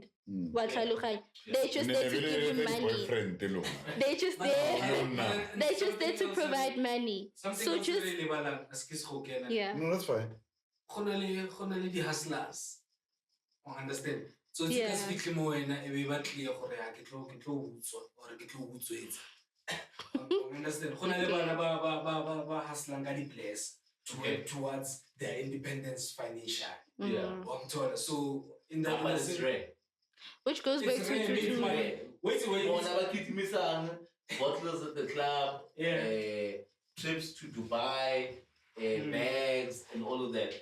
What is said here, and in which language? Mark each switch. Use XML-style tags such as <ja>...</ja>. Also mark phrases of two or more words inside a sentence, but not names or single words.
<en>They're just there to give you money. They're just there. They're just there to provide money. So just No, that's fine.</en> <st>Khonale di hustlers.</st> <en>You understand? So it's just speak more and everybody clear</en> <st>gore ha ke tlo utswa</st> <en>or</en> <st>ke tlo utswetsa.</st> <en>You understand?</en> <st>Khonale bana ba hustlang ka di</st> <en>place to work towards their independence financial. So in that which goes back to bottles at the club, trips to Dubai, bags, and all of that.</en>